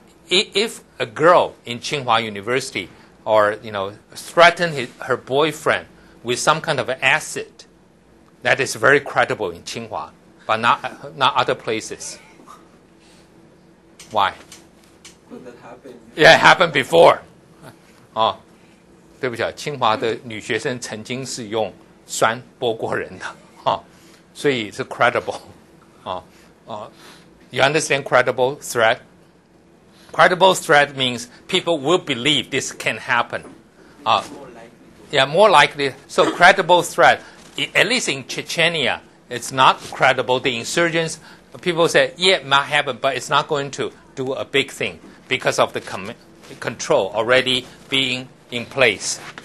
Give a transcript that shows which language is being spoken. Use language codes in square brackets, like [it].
[en] If a girl in Tsinghua University or threaten her boyfriend with some kind of acid, that is very credible in Tsinghua, but not other places. Why? Could that happen? Yeah, it happened before. [zh] 对不起，清华的女学生曾经是用酸剥过人的所以是 [en] credible You understand credible threat? Credible threat means people will believe this can happen. More likely. So credible threat, at least in Chechnya, it's not credible. The insurgents, people say, yeah, it might happen, but it's not going to do a big thing because of the control already being in place.